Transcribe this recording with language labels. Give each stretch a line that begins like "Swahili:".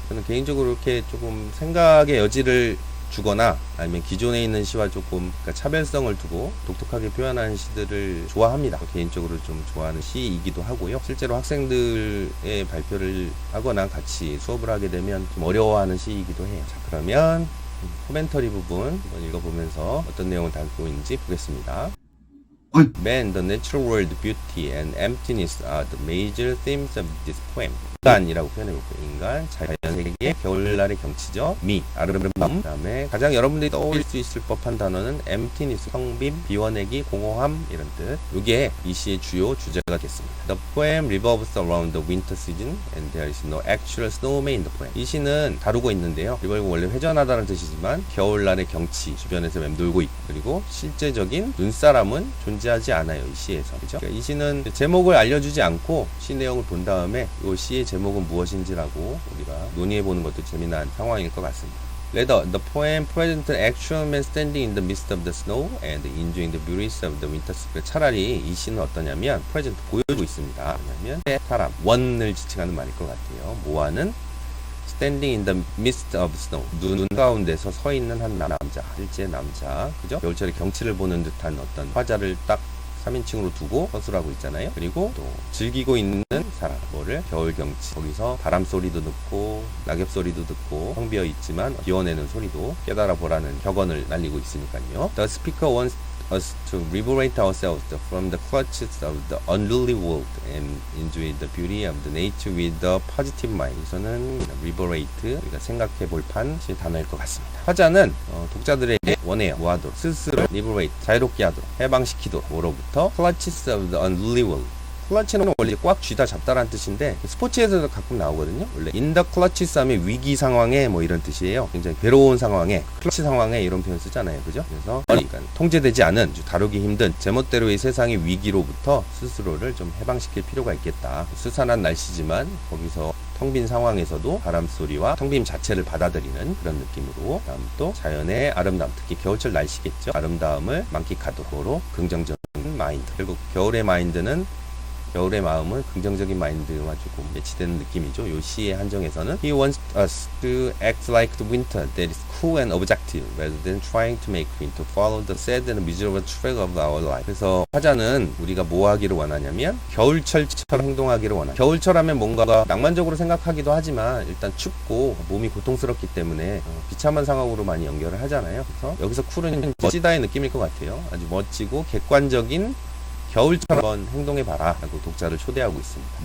Korean: 저는 개인적으로 이렇게 조금 생각의 여지를 주거나 아니면 기존에 있는 시와 조금 차별성을 두고 독특하게 표현하는 시들을 좋아합니다. 개인적으로 좀 좋아하는 시이기도 하고요. 실제로 학생들의 발표를 하거나 같이 수업을 하게 되면 좀 어려워하는 시이기도 해요. 자, 그러면 코멘터리 부분 한번 읽어보면서 어떤 내용을 담고 있는지 보겠습니다.
English: Man, the natural world, beauty, and emptiness are the major themes of this poem.
Korean: 인간이라고 표현해볼게요. 인간, 자연세계, 겨울날의 경치죠. 미, 아름다움. 그 다음에 가장 여러분들이 떠올릴 수 있을 법한 단어는 emptiness, 성빔, 비워내기, 공허함 이런 뜻. 이게 이 시의 주요 주제가 되겠습니다.
English: The poem revolves around the winter season and there is no actual snowman in the poem.
Korean: 이 시는 다루고 있는데요. revolve 원래 회전하다는 뜻이지만 겨울날의 경치 주변에서 맴돌고 있고, 그리고 실제적인 눈사람은 존재하지 않아요. 이 시에서. 그죠? 그러니까 이 시는 제목을 알려주지 않고 시 내용을 본 다음에 이 시의 제목은 무엇인지라고 우리가 논의해보는 것도 재미난 상황일 것 같습니다.
English: Later, the poem presents an actual man standing in the midst of the snow and enjoying the beauties of the winter.
Korean: 차라리 이 시는 어떠냐면 present 보여주고 있습니다. 왜냐면 사람, 원을 지칭하는 말일 것 같아요. 모아는
English: standing in the midst of snow,
Korean: 눈 가운데서 서 있는 한 남자, 실제 남자, 그죠? 겨울철의 경치를 보는 듯한 어떤 화자를 딱 3인칭으로 두고 서술하고 있잖아요. 그리고 또 즐기고 있는 사람, 뭐를? 겨울 경치. 거기서 바람 소리도 듣고 낙엽 소리도 듣고 텅 비어 있지만 비워내는 소리도 깨달아 보라는 격언을 날리고 있으니까요.
English: The speaker wants us to liberate ourselves from the clutches of the unruly world and enjoy the beauty of the nature with a positive mind.
Korean: 여기서는 liberate, 우리가 생각해 볼 판 단어일 것 같습니다. 화자는 독자들에게 원해요. 뭐하도록? 스스로 liberate, 자유롭게 하도록, 해방시키도록. 뭐로부터?
English: clutches of the unruly world.
Korean: 클러치는 원래 꽉 쥐다 잡다라는 뜻인데 스포츠에서도 가끔 나오거든요. 원래
English: in the clutches
Korean: 하면 위기 상황에 뭐 이런 뜻이에요. 굉장히 괴로운 상황에, 클러치 상황에 이런 표현 쓰잖아요. 그죠? 그래서 그러니까 통제되지 않은, 다루기 힘든 제멋대로의 세상의 위기로부터 스스로를 좀 해방시킬 필요가 있겠다. 스산한 날씨지만 거기서 텅 빈 상황에서도 바람 소리와 텅 빈 자체를 받아들이는 그런 느낌으로, 다음 또 자연의 아름다움, 특히 겨울철 날씨겠죠. 아름다움을 만끽하도록 긍정적인 마인드. 결국 겨울의 마인드는, 겨울의 마음은 긍정적인 마인드와 조금 매치되는 느낌이죠. 요 시의 한정에서는
English: He wants us to act like the winter that is cool and objective rather than trying to make winter follow the sad and miserable track of our life.
Korean: 그래서 화자는 우리가 뭐 하기를 원하냐면 겨울철처럼 행동하기를 원합니다. 겨울철하면 뭔가 낭만적으로 생각하기도 하지만 일단 춥고 몸이 고통스럽기 때문에 비참한 상황으로 많이 연결을 하잖아요. 그래서 여기서 쿨은 멋지다의 느낌일 것 같아요. 아주 멋지고 객관적인 겨울처럼 한번 행동해봐라 라고 독자를 초대하고 있습니다.